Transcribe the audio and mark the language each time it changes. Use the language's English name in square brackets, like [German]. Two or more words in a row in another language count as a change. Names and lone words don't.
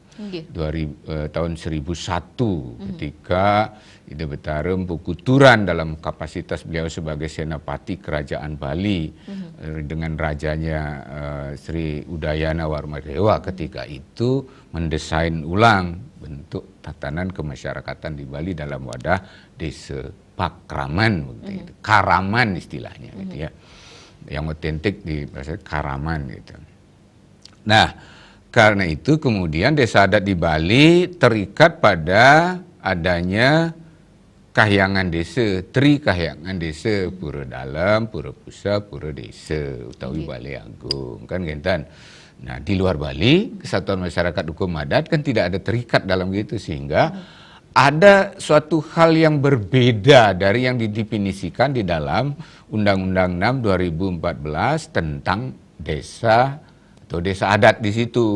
[Indonesian] Tahun 1001 ketika Ida Betarum Pukuturan dalam kapasitas beliau sebagai senapati kerajaan Bali dengan rajanya Sri Udayana Warmadewa ketika itu mendesain ulang bentuk tatanan kemasyarakatan di Bali dalam wadah desa pakraman, karaman istilahnya gitu ya. Yang otentik di bahasa karaman gitu. Nah, karena itu kemudian desa adat di Bali terikat pada adanya kahyangan desa, tri kahyangan desa, pura dalam, pura pusat, pura desa, utawi Balai Agung, [Balinese] kan gentan. [Indonesian] Nah, di luar Bali, kesatuan masyarakat hukum adat kan tidak ada terikat dalam gitu, sehingga ada suatu hal yang berbeda dari yang didefinisikan di dalam Undang-Undang 6 2014 tentang desa atau desa adat di situ.